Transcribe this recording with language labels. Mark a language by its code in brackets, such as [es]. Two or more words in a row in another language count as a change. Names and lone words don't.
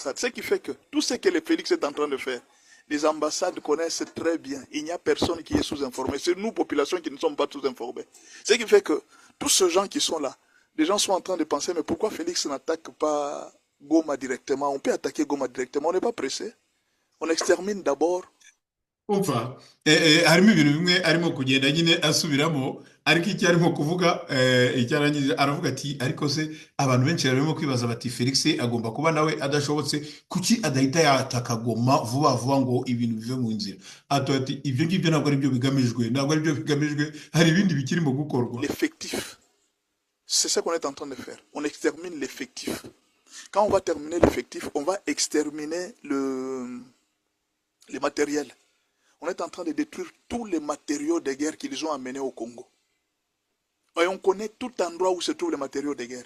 [fr] Ce qui fait que tout ce que le Félix est en train de faire, les ambassades connaissent très bien. Il n'y a personne qui est sous-informé. C'est nous, population, qui ne sommes pas sous-informés. Ce qui fait que tous ces gens qui sont là, les gens sont en train de penser, mais pourquoi Félix n'attaque pas Goma directement? On peut attaquer Goma directement, on n'est pas pressé. On extermine d'abord. [rw] Umva harimo ibintu bimwe arimo kugenda nyine asubiramo, ariko icyo arimo kuvuga icyarangije aravuga ati ariko se abantu benshi barimo kwibaza bati Felix agomba kuba nawe adashobotse kuki adahita yataka Goma vuba vuba ngo ibintu bive mu nzira. Ati ibyo ngibyo ntabwo ari byo bigamijwe, hari ibindi bikirimo gukorwa. [fr] L'effectif, c'est ce qu'on est en train de faire. On extermine l'effectif. Quand on va terminer l'effectif, on va exterminer les matériels. On est en train de détruire tous les matériaux de guerre qu'ils ont amenés au Congo. Et on connaît tout endroit où se trouvent les matériaux de guerre.